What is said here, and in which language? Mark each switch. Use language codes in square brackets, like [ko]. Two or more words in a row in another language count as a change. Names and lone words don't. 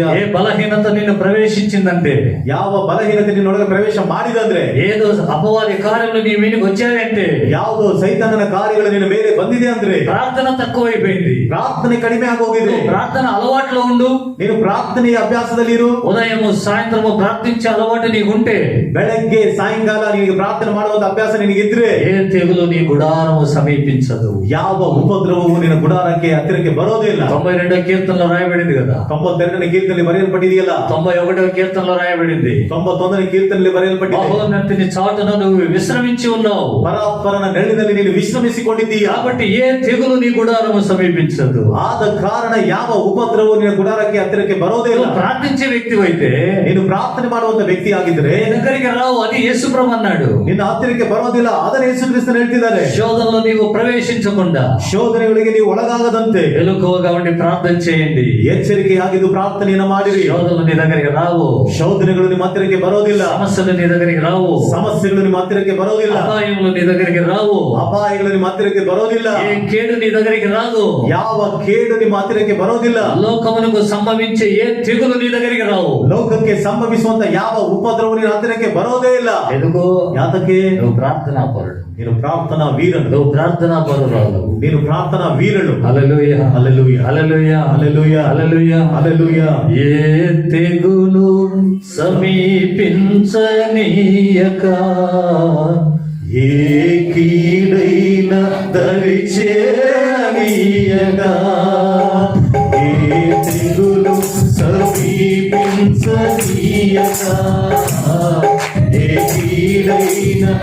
[te] ఏ బలహీనత నిన్ను ప్రవేశించిందంటే, [kn] ಯಾವ ಬಲಹೀನತೆ ನಿನ್ನೊಳಗೆ ಪ್ರವೇಶ ಮಾಡಿದಂದ್ರೆ, [te] ఏదో అపవాది కార్యములు నీ మీదకి వచ్చాయంటే, [kn] ಯಾವುದೋ ಸೈತಾನನ ಕಾರ್ಯಗಳು ನಿನ್ನ ಮೇಲೆ ಬಂದಿದೆ ಅಂದ್ರೆ [te] ప్రార్థన తక్కువైపోయింది. [kn] ಪ್ರಾರ್ಥನೆ ಕಡಿಮೆ ಆಗೋಗಿದೆ. [te] ప్రార్థన అలవాట్లో ఉండు. [kn] ನೀನು ಪ್ರಾರ್ಥನೆಯ ಅಭ್ಯಾಸದಲ್ಲಿ ಇರು. [te] ఉదయము సాయంత్రము ప్రార్థించే అలవాటు నీకుంటే, [kn] ಬೆಳಗ್ಗೆ ಸಾಯಂಕಾಲ ನಿನಗೆ ಪ್ರಾರ್ಥನೆ ಮಾಡುವಂತ ಅಭ್ಯಾಸ ನಿನಗಿದ್ರೆ [te] ఏ తెగులు నీ గుడారము సమీపించదు. [kn] ಯಾವ ಉಪದ್ರವವು ನಿನ್ನ ಗುಡಾರಕ್ಕೆ ಹತ್ತಿರಕ್ಕೆ ಬರೋದೇ ಇಲ್ಲ. [te] 92వ కీర్తనలో రాయబడింది కదా, [kn] 92ನೇ ಕೀರ್ತನೆಯಲ್ಲಿ ಬರೆಯಲ್ಪಟ್ಟಿದೆಯಲ್ಲ, [te] 91వ కీర్తనలో రాయబడింది, [kn] 91ನೇ ಕೀರ್ತನೆಯಲ್ಲಿ ಬರೆಯಲ್ಪಟ್ಟಿದೆ. [te] మహోన్నతిని చాటున నువ్వు విశ్రమించి ఉన్నావు. [kn] ಪರಾತ್ಪರನ ನೆರಳಿನಲ್ಲಿ ನೀನು ವಿಶ್ರಮಿಸಿಕೊಂಡಿದ್ದೀಯ. [te] కాబట్టి ఏ తెగులు నీ గుడారము సమీపించదు. [kn] ಆದ ಕಾರಣ ಯಾವ ಉಪದ್ರವವು ನಿನ್ನ ಗುಡಾರಕ್ಕೆ ಹತ್ತಿರಕ್ಕೆ ಬರೋದೇ ಇಲ್ಲ. [te] నువ్వు ప్రార్థించే వ్యక్తి అయితే [kn] ನೀನು ಪ್ರಾರ್ಥನೆ ಮಾಡುವಂತ ವ್ಯಕ್ತಿ ಆಗಿದ್ರೆ [te] నీ దగ్గరికి రావు, అది యేసుప్రభు అన్నాడు. [kn] ನಿನ್ನ ಹತ್ತಿರಕ್ಕೆ ಬರೋದಿಲ್ಲ, ಅದನ್ನ ಯೇಸು ಕ್ರಿಸ್ತನು ಹೇಳ್ತಿದ್ದಾರೆ. [te] శోధనలో నీవు ప్రవేశించకుండా, [kn] ಶೋಧನೆ ಶೋಧನೆಗಳಿಗೆ ನೀವು ಒಳಗಾಗದಂತೆ [te] మెలకువగా ఉండి ప్రార్థన చేయండి. [kn] ಎಚ್ಚರಿಕೆಯಾಗಿದ್ದು ಪ್ರಾರ್ಥನೆಯನ್ನು ಮಾಡಿರಿ. [te] శోధనలు నీ దగ్గరికి రావు, [kn] ಶೋಧನೆಗಳು ನಿಮ್ಮ ಹತ್ತಿರಕ್ಕೆ ಬರೋದಿಲ್ಲ, [te] సమస్యలు నీ దగ్గరికి రావు, [kn] ಸಮಸ್ಯೆಗಳು ನಿಮ್ಮ ಹತ್ತಿರಕ್ಕೆ ಬರೋದಿಲ್ಲ, [te] అపాయములు నీ దగ్గరికి రావు, [kn] ಅಪಾಯಗಳು ನಿಮ್ಮ ಹತ್ತಿರಕ್ಕೆ ಬರೋದಿಲ್ಲ, [te] ఏ కేడు నీ దగ్గరికి రాదు, [kn] ಯಾವ ಕೇಡು ನಿಮ್ಮ ಹತ್ತಿರಕ್ಕೆ ಬರೋದಿಲ್ಲ, [te] లోకమునకు సంభవించే ఏ తెగులు నీ దగ్గరికి రావు. [kn] ಲೋಕಕ್ಕೆ ಸಂಭವಿಸುವಂತ ಯಾವ ಉಪದ್ರವ ನಿನ್ನ ಹತ್ತಿರಕ್ಕೆ ಬರೋದೇ ಇಲ್ಲ. [te] ఎందుకు? [kn] ಯಾತಕ್ಕೆ? [te] నువ్వు ప్రార్థనా పరుడు, [kn] ನೀನು ಪ್ರಾರ್ಥನಾ ವೀರನು, [te] నువ్వు ప్రార్థనా పరురాలు. [kn] ನೀನು ಪ್ರಾರ್ಥನಾ ವೀರನು. [te] హల్లెలూయా, హల్లెలూయా, హల్లెలూయా, హల్లెలూయా, హల్లెలూయా. హల్లెలూయా. ఏ తెగులు సమీపించనీయక, ఏ కీడైన దరిచేయక, ఏ తెగులు సమీపించనీయక, ఏ కీడైన